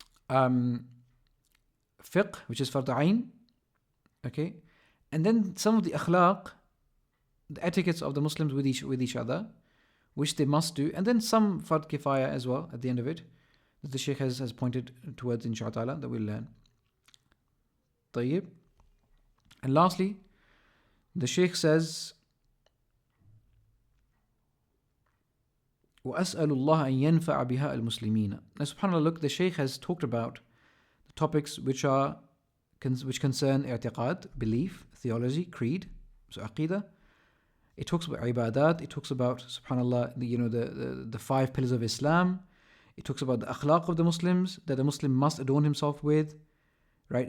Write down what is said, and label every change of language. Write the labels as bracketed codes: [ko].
[en] fiqh, which is fard ayn, okay, and then some of the akhlaq, the etiquettes of the Muslims with each other, which they must do, and then some fard kifaya as well at the end of it, that the Shaykh has pointed towards, inshaAllah, that we'll learn. [ar] طيب. [en] And lastly, the Shaykh says, [ar] وَأَسْأَلُ اللَّهَ أَن يَنْفَعَ بِهَا الْمُسْلِمِينَ. [en] Now, subhanAllah, look, the Shaykh has talked about the topics which concern i'tiqad, belief, theology, creed, so aqidah. It talks about ibadat. It talks about, subhanAllah, the 5 pillars of Islam. It talks about the akhlaq of the Muslims, that the Muslim must adorn himself with, right?